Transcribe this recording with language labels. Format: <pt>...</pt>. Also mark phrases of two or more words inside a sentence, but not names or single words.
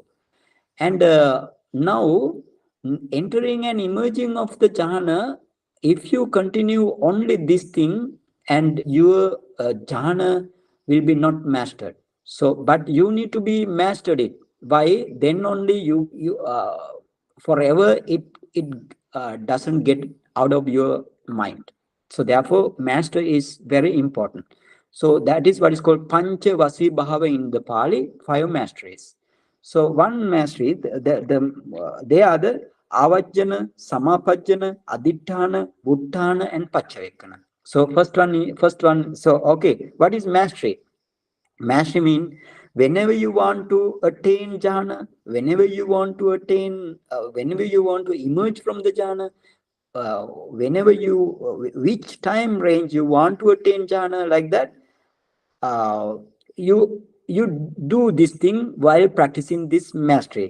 <en>And now entering and emerging of the jhana, if you continue only this thing, and your jhana will be not mastered. So but you need to be mastered it. Why? Then only you forever it doesn't get out of your mind. So therefore master is very important. So that is what is called</en> <pi>pancha vasi bhava</pi> <en>in the Pali, five masteries. So one mastery, they are the</en> <pi>avajjana, samapajjana, aditthana, buddhana,</pi> <en>and paccavekkhana. So first one. So okay, what is mastery? Mastery means whenever you want to attain jhana, whenever you want to emerge from the jhana, whenever you, which time range you want to attain jhana, like that, you do this thing while practicing this mastery.</en>